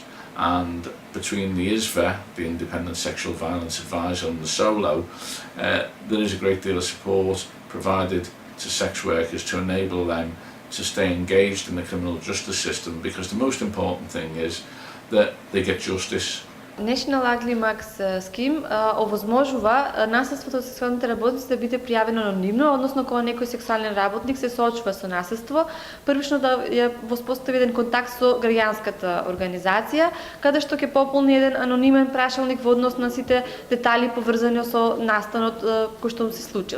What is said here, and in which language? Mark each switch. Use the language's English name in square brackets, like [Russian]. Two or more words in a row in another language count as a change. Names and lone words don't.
[English] And between the ISVA, the Independent Sexual Violence Advisor, and the SOLO, there is a great deal of support provided to sex workers to enable them to stay engaged in the criminal justice system, because the most important thing is that they get justice. [Macedonian] National Ugly Mugs Scheme овозможува насилството од сексуалните работници да биде пријавено анонимно, односно кога некој сексуален работник се соочува со насилство, првично да ја воспостави еден контакт со граѓанската организација, каде што ќе пополни еден анонимен прашалник во однос на сите детали поврзани со настанот кој што му се случил.